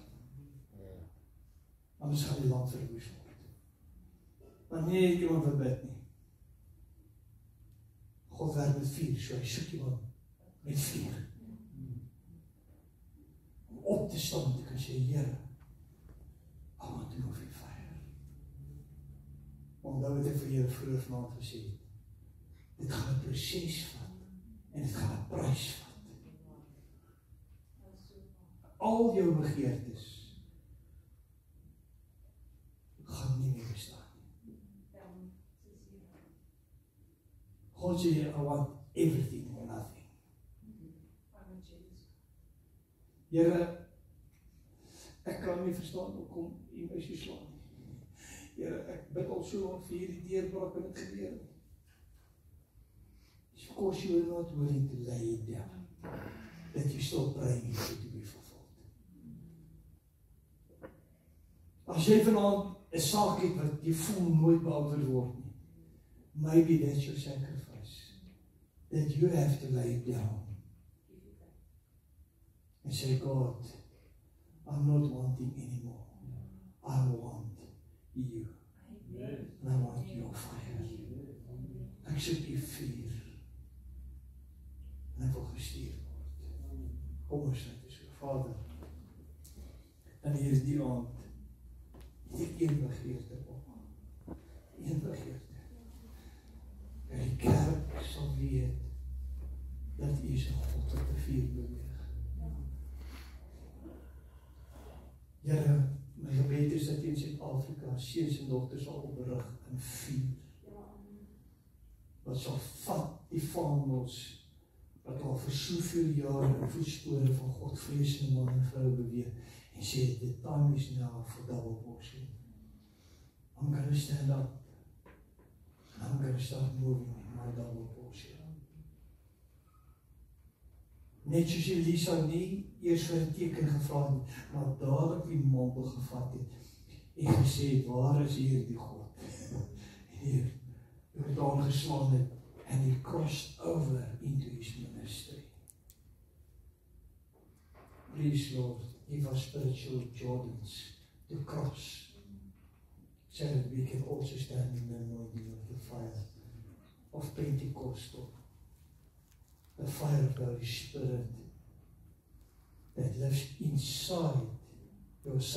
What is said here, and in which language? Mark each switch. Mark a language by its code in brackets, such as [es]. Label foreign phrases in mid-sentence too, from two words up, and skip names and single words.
[af] Anders gaan die land verwoes word. Maar nie iemand wat bid nie. God werk met vuur, so hy soek iemand met vuur. Op te staan te kan sê, Here, [en] I want to move in fire. [af] Omdat wat ek vir julle vroeër vanaand gesê het, dit gaan 'n proses vat, en dit gaan 'n prys vat. Al jou begeertes gaan nie meer bestaan nie. God sê, [en] I want everything or nothing. [af] Here, ek kan nie verstaan hoekom U my so slaan nie. Here, ek bid al so lank vir hierdie deurbraak en dit gebeur nie. [en] It's because you are not willing to lay it down, that you still praying for it to be fulfilled. [af] As jy vanaand 'n saak het wat jy voel nooit beantwoord word nie, [en] maybe that's your sacrifice, that you have to lay it down. And say, God, I'm not wanting anymore. I want you. And I want your fire. [af] Ek soek U vuur. En ek wil gestuur word. Kom ons net so, Vader. En hier is die aand. Ek een begeerte op. Een begeerte. En die kerk sal weet dat U is 'n God wat te veel beweeg. Here, my gebed is dat U in Suid-Afrika seuns en dogters sal oprig in vuur. Wat sal vat die vaandels wat al vir soveel jare in voetspore van Godvreesende man en vrou beweeg en sê, [en] the time is now for double portion. I'm going to stand up. I'm going to start moving in my double portion. [af] Net soos Elisa nie eers vir 'n teken gevra het, maar dadelik die mantel gevat het en gesê het, waar is hier die God? En hier, Jordaan geslaan het, [en] and he crossed over into his ministry. Please, Lord, give us spiritual Jordans to cross, so that we can also stand in the anointing of the fire of Pentecostal, the fire of the Holy Spirit that lives inside your saints today.